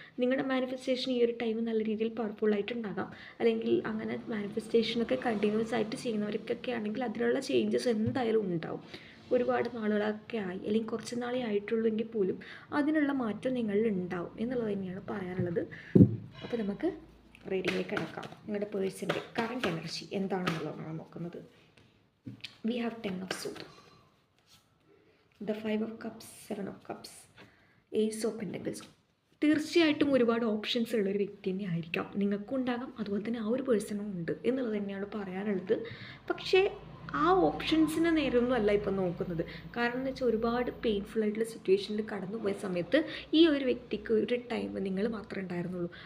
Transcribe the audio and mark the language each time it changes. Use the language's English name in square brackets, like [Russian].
[Malayalam] നിങ്ങളുടെ മാനിഫെസ്റ്റേഷൻ ഈ ഒരു ടൈം നല്ല രീതിയിൽ പവർഫുള്ളായിട്ടുണ്ടാകാം. അല്ലെങ്കിൽ അങ്ങനെ മാനിഫെസ്റ്റേഷനൊക്കെ കണ്ടിന്യൂസ് ആയിട്ട് ചെയ്യുന്നവർക്കൊക്കെ ആണെങ്കിൽ അതിനുള്ള ചേഞ്ചസ് എന്തായാലും ഉണ്ടാവും. ഒരുപാട് നാളുകളൊക്കെ ആയി അല്ലെങ്കിൽ കുറച്ച് നാളെ ആയിട്ടുള്ളൂ എങ്കിൽ പോലും അതിനുള്ള മാറ്റം നിങ്ങളിൽ ഉണ്ടാവും എന്നുള്ളത് തന്നെയാണ് പറയാനുള്ളത്. അപ്പോൾ നമുക്ക് റീഡിങ്ങിലേക്ക് കിടക്കാം. നിങ്ങളുടെ പേഴ്സൻ്റെ കറണ്ട് എനർജി എന്താണെന്നുള്ളതാണ് നോക്കുന്നത്. [English] We have 10 of Swords, the 5 of Cups, 7 of Cups, Ace of Pentacles. [Malayalam] തീർച്ചയായിട്ടും ഒരുപാട് ഓപ്ഷൻസ് ഉള്ളൊരു വ്യക്തി തന്നെ ആയിരിക്കാം. നിങ്ങൾക്കും ഉണ്ടാകാം, അതുപോലെ തന്നെ ആ ഒരു പേഴ്സണും ഉണ്ട് എന്നുള്ളത് തന്നെയാണ് പറയാനുള്ളത്. പക്ഷേ ആ ഓപ്ഷൻസിന് നേരമൊന്നും അല്ല ഇപ്പം നോക്കുന്നത്. കാരണം എന്ന് വെച്ചാൽ ഒരുപാട് പെയിൻഫുൾ ആയിട്ടുള്ള സിറ്റുവേഷനിൽ കടന്നു പോയ സമയത്ത് ഈ ഒരു വ്യക്തിക്ക് ഒരു ടൈം നിങ്ങൾ മാത്രമേ ഉണ്ടായിരുന്നുള്ളൂ.